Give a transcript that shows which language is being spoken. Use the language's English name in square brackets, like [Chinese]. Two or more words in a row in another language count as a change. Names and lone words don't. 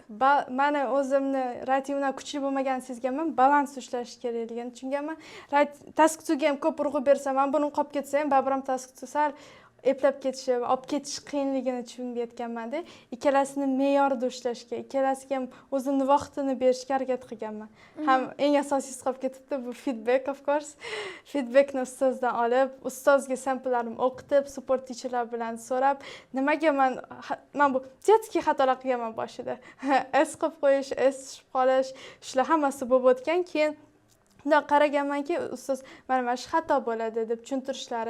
[Uzbek] Mana o'zimni ratingimdan kuchli bo'lmaganini sezganman, balans ushlash kerakligini tushunganman. Task-ga ham ko'p urg'u bersam, men buni qolib ketsa ham, baribir ham task sal eplab ketishi, olib ketish qiyinligini tushunib yetganman-da. Ikkalasini me'yorida ushlashga, ikkalasiga ham o'zimni vaqtini berishga harakat qilganman. Ham eng asosiysi qolib ketibdi bu feedback, [English] of course. [Uzbek] Feedbackni ustozdan olib, ustozga samplarimni o'qitib, [English] support teacherlar [Uzbek] bilan so'rab, nimaga men bu детский xatolar qilganman boshida. S qilib qo'yish, S tushib qolish, shular hammasi bo'lib o'tgan. Keyin bunday qaraganmanki, ustoz mana shu xato bo'ladi deb tushuntirishlari.